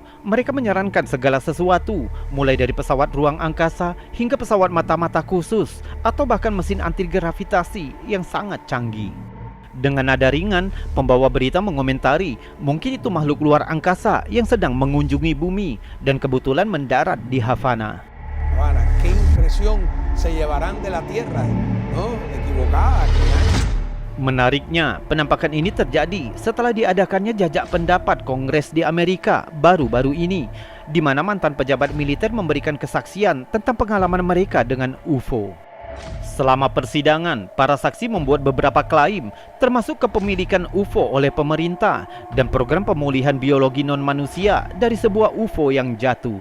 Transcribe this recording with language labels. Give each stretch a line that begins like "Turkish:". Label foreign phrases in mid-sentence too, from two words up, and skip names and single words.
Indonesian: Mereka menyarankan segala sesuatu, mulai dari pesawat ruang angkasa hingga pesawat mata-mata khusus atau bahkan mesin anti gravitasi yang sangat canggih. Dengan nada ringan, pembawa berita mengomentari mungkin itu makhluk luar angkasa yang sedang mengunjungi bumi dan kebetulan mendarat di Havana.
Spanish: ¿Qué impresión se llevarán de la Tierra? ¿No? Equivocada.
Indonesian: Menariknya, penampakan ini terjadi setelah diadakannya jajak pendapat Kongres di Amerika baru-baru ini, di mana mantan pejabat militer memberikan kesaksian tentang pengalaman mereka dengan UFO. Selama persidangan, para saksi membuat beberapa klaim, termasuk kepemilikan UFO oleh pemerintah dan program pemulihan biologi non-manusia dari sebuah UFO yang jatuh.